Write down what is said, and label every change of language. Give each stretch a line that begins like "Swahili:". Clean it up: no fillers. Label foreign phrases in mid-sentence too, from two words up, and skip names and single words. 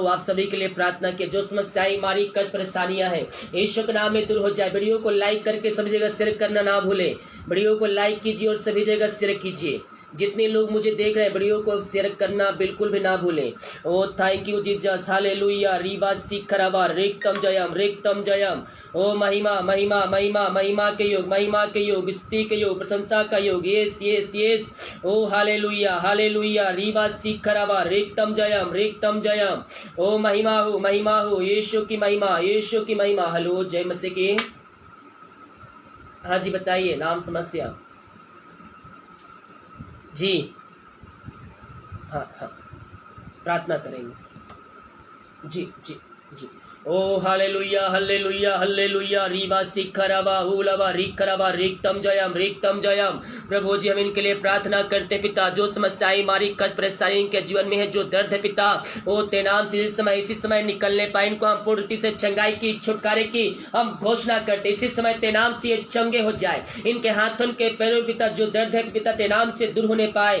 Hindi: आप सभी के लिए प्रार्थना किए। जो समस्याएं, हमारी कष्ट, परेशानियां हैं, यीशु के नाम में दूर हो जाए। वीडियो को लाइक करके सभी जगह शेयर करना ना भूलें। वीडियो को लाइक कीजिए और सभी जगह शेयर कीजिए। जितने लोग मुझे देख रहे हैं, वीडियो को शेयर करना बिल्कुल भी ना भूलें।
English: O thank you Jesus, hallelujah. रीबा सीखराबा रेक्तम जयम, रेक्तम जयम।
Hindi: ओ महिमा महिमा महिमा, महिमा के योग, महिमा के योग, स्तुति के योग, प्रशंसा का योग।
English: Yes yes yes. O hallelujah hallelujah. रीबा सीखराबा रेक्तम जयम, रेक्तम जयम।
Hindi: ओ महिमा हो, महिमा हो। यीशु की महिमा, यीशु की महिमा। हेलो, जय मसीह की। हाँ जी, बताइए नाम, समस्या। जी हाँ हाँ, प्रार्थना करेंगे। जी जी जी। ओ हालेलुया हालेलुया हालेलुया। रीबा सिखराबा हुलाबा रिखराबा रिक्तम जयम, रिक्तम जयम। प्रभु जी हम इनके लिए प्रार्थना करते पिता। जो समस्याएं, हमारी कष्ट, परेशानी इनके जीवन में है, जो दर्द है पिता, ओ ते नाम से इसी समय निकलने पाए। इनको हम पूर्ण रीति से चंगाई की, छुटकारे की हम घोषणा करते। इसी समय ते नाम से ये चंगे हो जाए। इनके हाथों के पैरों पिता जो दर्द है पिता, ते नाम से दूर होने पाए।